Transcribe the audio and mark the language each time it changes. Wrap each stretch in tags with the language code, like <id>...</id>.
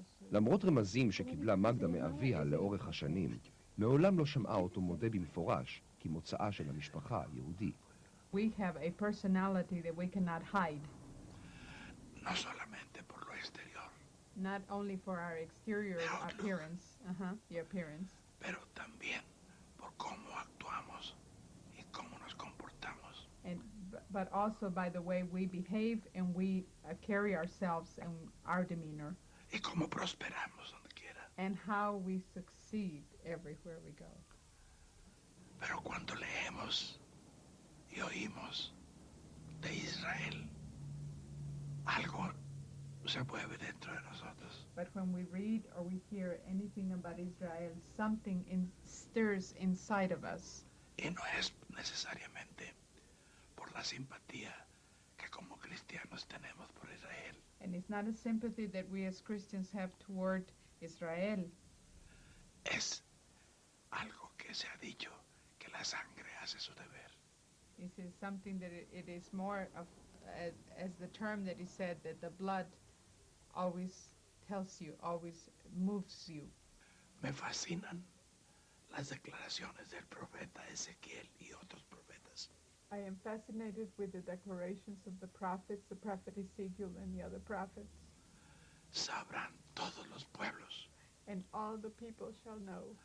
<he>למרות רמזים שקיבלה מגדה מאביה לאורך השנים, מעולם לא שמעה אותו מודה במפורש כי מוצאה של המשפחה יהודי.</he> <en>We have a personality that we cannot hide.</en> <es>No solamente por lo exterior.</es> <en>Not only for our exterior appearance, the appearance,</en> <es>pero también por cómo actuamos y cómo nos comportamos.</es> <en>But also by the way we behave and we carry ourselves and our demeanor.</en> <es>Y cómo prosperamos donde quiera.</es> <en>And how we succeed everywhere we go.</en> <es>Pero cuando leemos y oímos de Israel, algo se mueve dentro de nosotros.</es> <en>But when we read or we hear anything about Israel, something stirs inside of us.</en> <es>Y no es necesariamente por la simpatía que como cristianos tenemos por Israel.</es> <en>And it's not a sympathy that we as Christians have toward Israel.</en> <es>Es algo que se ha dicho que la sangre hace su deber.</es> <en>This is something that it is more of, as the term that is said, that the blood always tells you, always moves you.</en> <es>Me fascinan las declaraciones del profeta Ezequiel y otros profetas.</es> <en>I am fascinated with the declarations of the prophets, the prophet Ezekiel and the other prophets.</en> <es>Sabrán todos los pueblos</es> <en>And all the people shall know</en>